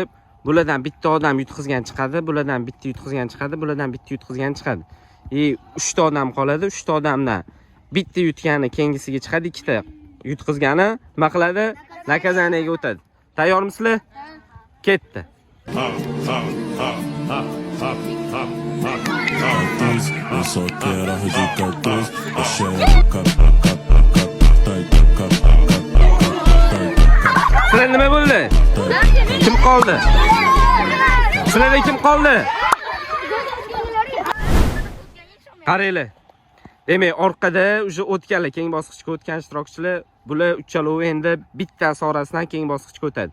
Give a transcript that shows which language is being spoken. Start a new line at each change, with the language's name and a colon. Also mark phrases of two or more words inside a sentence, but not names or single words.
Uzbek: Bulardan bitta odam yutqizgan chiqadi, bulardan bitta yutqizgan chiqadi, bulardan bitta yutqizgan chiqadi. 3 ta odam qoladi. 3 ta odamdan bitta yutgani keyingisiga chiqadi, ikkita yutqizgani nima qiladi? Nakazaniga o'tadi. Tayyormisizlar? Ketdi.
Portuguese: Eu só quero a radicatriz.
Uzbek: Sizlar nima bo'ldi? Kim qoldi? Sizlarda kim qoldi? Qaranglar. Demak, orqada o'sha o'tganlar, keyingi bosqichga o'tgan ishtirokchilar, bular uchalovi endi bittasi orasidan keyingi bosqichga o'tadi.